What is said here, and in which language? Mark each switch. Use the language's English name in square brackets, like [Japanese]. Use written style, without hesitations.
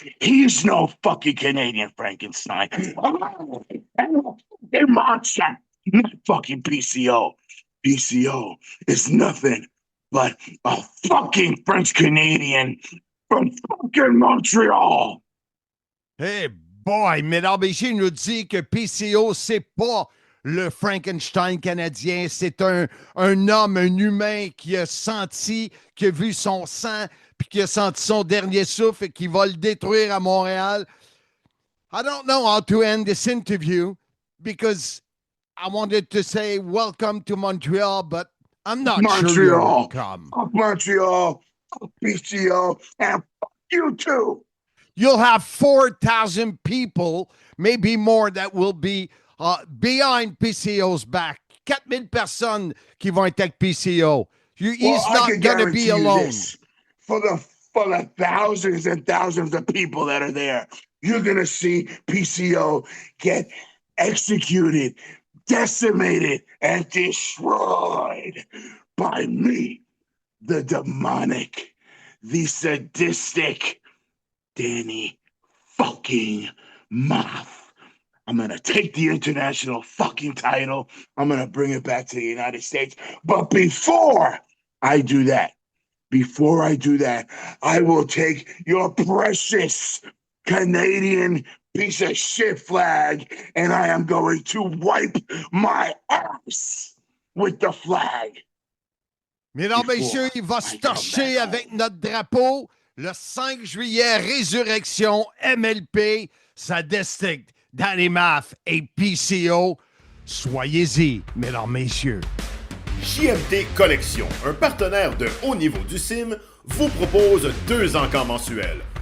[English] He's no fucking Canadian Frankenstein. They're monster, not fucking PCO. PCO is nothing but a fucking French Canadian from fucking Montreal. Hey boy, [French] Mesdames et messieurs, il nous dit que PCO, c'est pas le Frankenstein canadien, c'est un homme, un humain qui a senti, qui a vu son sang, puis qui a senti son dernier souffle et qui va le détruire à Montréal. [English] I don't know how to end this interview because I wanted to say welcome to Montreal, but I'm not sure you're welcome. Fuck Montreal, fuck PCO, and fuck you too. You'll have 4,000 people, maybe more, that will be behind PCO's back. [French] 4,000 personnes qui vont être avec PCO. [English] He's not going to be alone. For the thousands and thousands of people that are there, you're going to see PCO get executed, decimated, and destroyed by me, the demonic, the sadistic Danny fucking Maff. I'm going to take the international fucking title. I'm going to bring it back to the United States. But before I do that, I will take your precious Canadian piece of shit flag and I am going to wipe my ass with the flag. [French] Mesdames, messieurs, il va se torcher avec notre drapeau. Le 5 juillet, Résurrection, MLP, Sadistic, Danny Maff et PCO. Soyez-y, mesdames, messieurs. JMT Collection, un partenaire de haut niveau du CIM, vous propose 2 encans mensuels.